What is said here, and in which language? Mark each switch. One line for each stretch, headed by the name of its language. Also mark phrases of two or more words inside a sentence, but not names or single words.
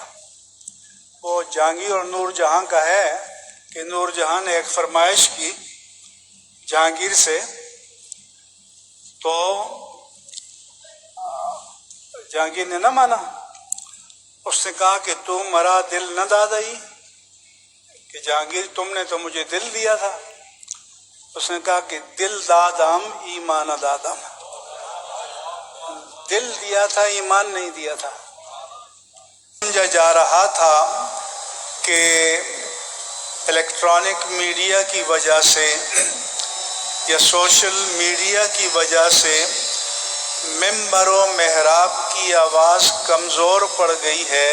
Urdu: وہ جہانگیر اور نور جہاں کا ہے کہ نور جہاں نے ایک فرمائش کی جہانگیر سے، تو جہانگیر نے نہ مانا۔ اس نے کہا کہ تم
Persian: مرا دل نہ دادئی،
Urdu: کہ جہانگیر تم نے تو مجھے دل دیا تھا۔ اس نے کہا کہ
Persian: دل دادم ایمان دادم،
Urdu: دل دیا تھا ایمان نہیں دیا تھا۔ سمجھا جا رہا تھا کہ
English: electronic media
Urdu: کی وجہ سے یا
English: social media
Urdu: کی وجہ سے ممبر و محراب کی آواز کمزور پڑ گئی ہے۔